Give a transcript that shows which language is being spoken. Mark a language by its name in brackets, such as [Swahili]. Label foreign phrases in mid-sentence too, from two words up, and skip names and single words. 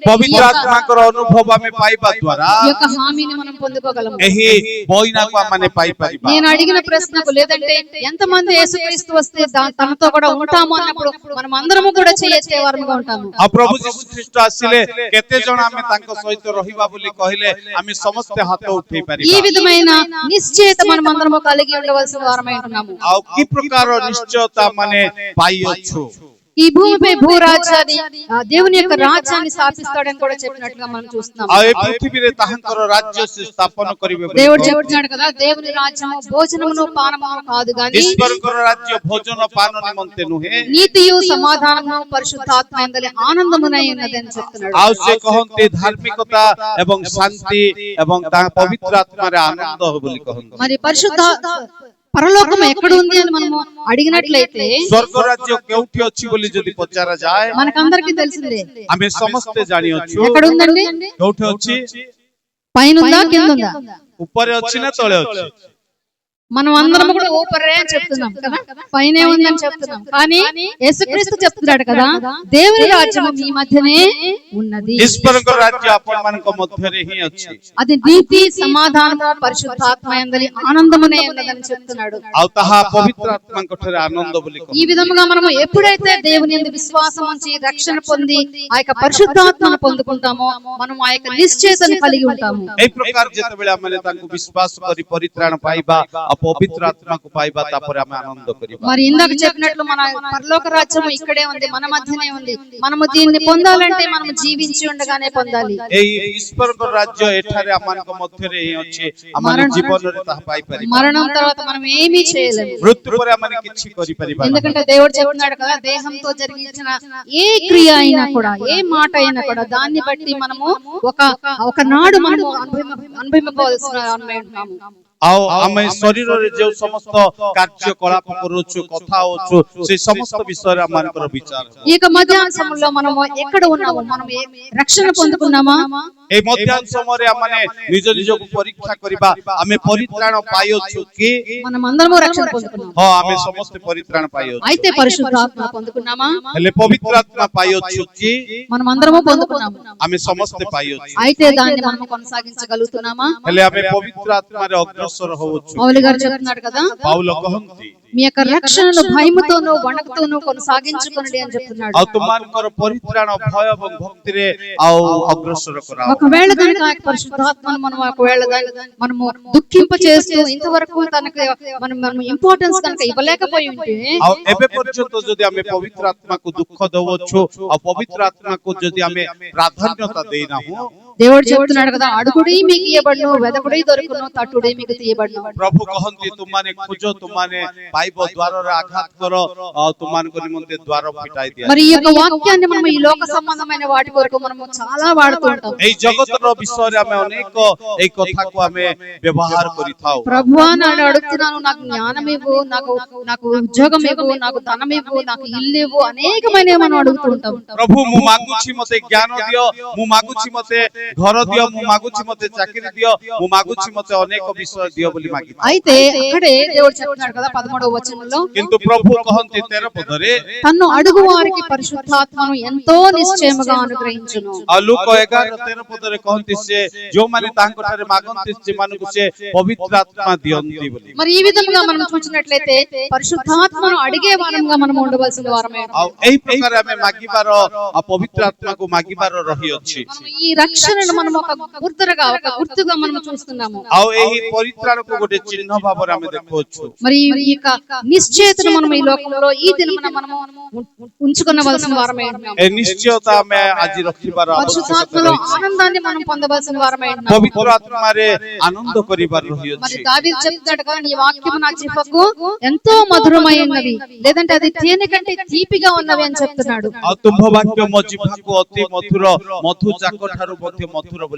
[Odia] ପବିତ୍ର [Telugu] యొక్క- [Odia] ଆତ୍ମାଙ୍କର ଅନୁଭବ ଆମେ ପାଇବା ଦ୍ୱାରା [Telugu] ఈ యొక్క హామీని మనం పొందుకోగలము [Odia] ଏହି ବଇନାକୁ ଆମମାନେ ପାଇପାରିବା [Telugu] నేను అడిగిన ప్రశ్నకు లేదంటే ఎంతమంది యేసుక్రీస్తు వస్తే తనతో కూడా ఉంటాము అన్నప్పుడు మనం అందరము కూడా చేయెత్తే వారముగా ఉంటాము [Odia] ଆଉ ପ୍ରଭୁ ଯୀଶୁ ଖ୍ରୀଷ୍ଟ ଆସିଲେ କେତେ ଜଣ ଆମେ ତାଙ୍କ ସହିତ ରହିବା ବୋଲି କହିଲେ ଆମେ ସମସ୍ତେ ହାତ ଉଠେଇ [Telugu] ఈ [Odia] ପାରିବା [Telugu] విధమైన నిశ్చయత మనం అందరము కలిగి ఉండవలసిన వారమై ఉంటున్నాము [Odia] ଆଉ କି ପ୍ରକାର ନିଶ୍ଚୟତା ମାନେ ପାଇଅଛୁ [Telugu] ఈ భూమిపై భూరాజ్యాన్ని దేవుని యొక్క రాజ్యాన్ని స్థాపిస్తాడని కూడా చెప్పినట్లుగా మనం చూస్తున్నాం. [Odia] ଆଉ ଏ ପୃଥିବୀରେ ତାହାଙ୍କର ରାଜ୍ୟ ସେ ସ୍ଥାପନ କରିବେ ବୋଲି [Telugu] దేవుడు చెప్తున్నాడు కదా, దేవుని రాజ్యము భోజనమును పానమును కాదు గాని [Odia] ଈଶ୍ୱରଙ୍କର ରାଜ୍ୟ ଭୋଜନ ପାନ ନିମନ୍ତେ ନୁହେଁ, [Telugu] నీతియు సమాధానము పరిశుద్ధాత్మ యందలి ఆనందమునై ఉన్నదని చెప్తున్నాడు. [Odia] ଆଉ ସେ କହନ୍ତି ଧାର୍ମିକତା ଏବଂ ଶାନ୍ତି ଏବଂ ତାହା ପବିତ୍ର ଆତ୍ମାରେ ଆନନ୍ଦ ବୋଲି କହନ୍ତି। [Telugu] మరి పరిశుద్ధ పరలోకం ఎక్కడ ఉంది అని మనము అడిగినట్లయితే [Odia] ସ୍ୱର୍ଗ ରାଜ୍ୟ କେଉଁଠି ଅଛି ବୋଲି ଯଦି ପଚରା ଯାଏ, [Telugu] మనకందరికీ తెలిసిందే. [Odia] ଆମେ ସମସ୍ତେ ଜାଣିଅଛୁ [Telugu] ఎక్కడ ఉందండి? [Odia] କେଉଁଠି ଅଛି, [Telugu] పైన ఉందా కింద ఉందా? [Odia] ଉପରେ ଅଛି ନା ତଳେ ଅଛି? [Telugu] మనం అందరం కూడా ఊపరే అని చెప్తున్నాం కదా, పైనే ఉందని చెప్తున్నాం. కానీ యేసుక్రీస్తు చెప్తున్నాడు కదా, దేవుని రాజ్యము మీ మధ్యనే ఉన్నది, [Odia] ଈଶ୍ୱରଙ୍କ ରାଜ୍ୟ ଆପଣମାନଙ୍କ ମଧ୍ୟରେ ହିଁ ଅଛି, [Telugu] అది నీతి సమాధానము పరిశుద్ధాత్మ యందలి ఆనందమునే ఉన్నదని చెప్తున్నాడు. [Odia] ଆଉ ତାହା ପବିତ୍ର ଆତ୍ମାଙ୍କ ଠାରେ ଆନନ୍ଦ ବୋଲି [Telugu] ఈ [Odia] କହନ୍ତି। [Telugu] విధముగా మనము ఎప్పుడైతే దేవుని యందు విశ్వాసం ఉంచి రక్షణ పొంది ఆ యొక్క పరిశుద్ధాత్మను పొందుకుంటామో మనం ఆ యొక్క నిశ్చయతను కలిగి ఉంటాము. [Odia] এই ପ୍ରକାର ଯେତେବେଳେ ଆମେ ତାଙ୍କୁ ବିଶ୍ୱାସ କରି ପରିତ୍ରାଣ ପାଇବା, ପବିତ୍ର ଆତ୍ମାକୁ ପାଇବା, ତାପରେ ଆମେ ଆନନ୍ଦ କରିବା। [Telugu] మరి ఇందాక చెప్పినట్లు మన పరలోక రాజ్యము ఇక్కడే ఉంది, మన మధ్యనే ఉంది. మనము దీన్ని పొందాలంటే మనము జీవించి ఉండగానే పొందాలి. [Odia] এই ଈଶ୍ୱରଙ୍କ ରାଜ୍ୟ ଏଠାରେ ଆମମାନଙ୍କ ମଧ୍ୟରେ ହିଁ ଅଛି, ଆମ ଜୀବନରେ ତାହା ପାଇପାରିବା। [Telugu] మరణం తర్వాత మనం ఏమీ చేయలేము, [Odia] ମୃତ୍ୟୁ ପରେ ଆମେ କିଛି କରିପାରିବା ନାହିଁ। [Telugu] ఎందుకంటే దేవుడు చెప్తున్నాడు కదా, దేహంతో జరిగించిన ఏ క్రియ అయినా కూడా, ఏ మాట అయినా కూడా దాన్ని బట్టి మనము ఒక నాడు మనము అనుభవింపవలసిన ఉన్నాము। [Odia] ଆଉ ଆମେ ଶରୀରରେ ଯେଉଁ ସମସ୍ତ କାର୍ଯ୍ୟକଳାପ କରୁଛୁ, କଥା ହଉଛୁ, ସେ ସମସ୍ତ ବିଷୟରେ ଆମମାନଙ୍କର ବିଚାର। [Telugu] ఈ యొక్క మధ్యాహ్న సమయంలో మనము ఎక్కడ ఉన్నాము, మనం రక్షణ పొందుకున్నామా? [Odia] এই ମଧ୍ୟାହ୍ନ ସମୟରେ ଆମେ ନିଜ ନିଜକୁ ପରୀକ୍ଷା କରିବା, ଆମେ ପରିତ୍ରାଣ ପାଇଅଛୁ କି? [Telugu] మనం అందరము రక్షణ పొందుకున్నాం. [Odia] ହଁ, ଆମେ ସମସ୍ତେ ପରିତ୍ରାଣ ପାଇଅଛୁ। [Telugu] అయితే పరిశుద్ధాత్మ పొందుకున్నామా? [Odia] ହେଲେ ପବିତ୍ର ଆତ୍ମା ପାଇଅଛୁ କି? [Telugu] మనం అందరము పొందుకున్నాము. [Odia] ଆମେ ସମସ୍ତେ ପାଇଅଛୁ। [Telugu] అయితే దాన్ని మనం కొనసాగించగలుగుతున్నామా? [Odia] ହେଲେ ଆମେ ପବିତ୍ର ଆତ୍ମାରେ ଅଗ୍ରସର ହଉଛୁ। [Telugu] పౌలు గారు చెప్తున్నాడు కదా, [Odia] ପାଉଲ କହନ୍ତି, [Telugu] మీ యొక్క రక్షణను భయముతోనూ వణకుతోనూ కొనసాగించుకొనండి అని చెప్తున్నాడు. [Odia] ଆଉ ତୁମମାନଙ୍କର ପରିତ୍ରାଣ ଭୟ ଏବଂ ଭକ୍ତିରେ ଆଉ ଅଗ୍ରସର କରାଅ। [Telugu] ఒకవేళ కనుక ఆ పరిశుద్ధాత్మను మనం మనము దుఃఖింప చేస్తూ ఇంతవరకు తనకు మనం ఇంపార్టెన్స్ కనుక ఇవ్వలేకపోయి ఉంటే, [Odia] ଆଉ ଏବେ ପର୍ଯ୍ୟନ୍ତ ଯଦି ଆମେ ପବିତ୍ର ଆତ୍ମାକୁ ଦୁଃଖ ଦଉଛୁ, ଆଉ ପବିତ୍ର ଆତ୍ମାକୁ ଯଦି ଆମେ ପ୍ରାଧାନ୍ୟତା ଦେଇନାହୁଁ, [Telugu] దేవుడు చెప్తున్నాడు కదా, అడుగుడి మీకు ఇయ్యబడును, వెదకుడి దొరుకును, తట్టుడి మీకు తీయబడును. [Odia] ପ୍ରଭୁ କହନ୍ତି, ତୁମାନେ ଖୋଜ, ତୁମାନେ ପାଇବ, ଦ୍ୱାରରେ ଆଘାତ କର, ଆଉ ତୁମାନଙ୍କ ନିମନ୍ତେ ଦ୍ୱାର ଫିଟାଇ ଦିଅ। [Telugu] మరి ఈ యొక్క వాక్యాన్ని మనం ఈ లోక సంబంధమైన వాటి కొరకు మనము చాలా వాడుతూ ఉంటాం. [Odia] এই జగతର ବିଷୟରେ ଆମେ ଅନେକ এই କଥାକୁ ଆମେ ବ୍ୟବହାର କରିଥାଉ। [Telugu] ప్రభువా నాడు అడుగుతున్నాను, నాకు జ్ఞానం ఇవ్వు, నాకు ఉద్యోగం ఇవ్వు, నాకు ధనం ఇవ్వు, నాకు ఇల్లు ఇవ్వు, అనేకమైన మనం అడుగుతూ ఉంటాం. [Odia] ପ୍ରଭୁ ମୁଁ ମାଗୁଛି ମତେ ଜ୍ଞାନ ଦିଅ, ମୁଁ ମାଗୁଛି ମତେ ଘର ଦିଅ, ମୁଁ ମାଗୁଛି ମତେ ଚାକିରି ଦିଅ, ମୁଁ ମାଗୁଛି ମତେ ଅନେକ ବିଷୟ ଦିଅ ବୋଲି ମାଗିଥାଉ। [Telugu] అయితే అక్కడే దేవుడు చెప్తున్నాడు కదా 11వ వచనంలో, [Odia] କିନ୍ତୁ ପ୍ରଭୁ କହନ୍ତି 13 ପଦରେ, [Telugu] తన్ను అడుగు వారికి పరిశుద్ధాత్మను ఎంతో నిశ్చయముగా అనుగ్రహించును. [Odia] ଆଉ ଲୁକ 11:13 ପଦରେ କହନ୍ତି, ସେ ଯୋଉମାନେ ତାଙ୍କ ଠାରେ ମାଗନ୍ତି ସେମାନଙ୍କୁ ସେ ପବିତ୍ର ଆତ୍ମା ଦିଅନ୍ତି ବୋଲି। [Telugu] మరి ఈ విధంగా మనం చూసినట్లయితే పరిశుద్ధాత్మను అడిగే వారంగా మనం ఉండవలసిన వారమే. [Odia] ଆଉ ଏହି ପ୍ରକାର ଆମେ ମାଗିବାର, ପବିତ୍ର ଆତ୍ମାକୁ ମାଗିବାର ରହିଅଛି। [Telugu] ఈ రక్షణను మనం ఒక గుర్తుగా మనం చూస్తున్నాము. [Odia] ଆଉ ଏହି ପରିତ୍ରାଣକୁ ଗୋଟେ ଚିହ୍ନ ଭାବରେ ଆମେ ଦେଖୁଛୁ। [Telugu] మరి ఈ యొక్క నిశ్చయతను మనం ఈ లోకంలో ఈ దినమున మనము ఉంచుకొనవలసిన వారమే ఉన్నాము. [Odia] ଏ ନିଶ୍ଚୟତା ଆମେ ଆଜି ରଖିବାର ଆବଶ୍ୟକତା [Telugu] పరిశుద్ధాత్మలో [Odia] ରହିଛି। [Telugu] ఆనందాన్ని మనం పొందవలసిన వారమే ఉన్నాము. [Odia] ପବିତ୍ର ଆତ୍ମାରେ ଆନନ୍ଦ କରିବାର [Telugu] మరి [Odia] ରହିଅଛି। [Telugu] దావీదు చెప్తాడు కదా, నీ వాక్యము నా జిహ్వకు ఎంతో మధురమైనది, లేదంటే అది తేనె కంటే తీపిగా ఉన్నవి అని చెప్తున్నాడు. [Odia] ଆଉ ତୁମ୍ଭ ବାକ୍ୟ ମୋ ଜିହ୍ବାକୁ ଅତି ମଧୁର, ମଧୁ ଯାକ ଠାରୁ ମଧ୍ୟ ମଧୁର ବୋଲି।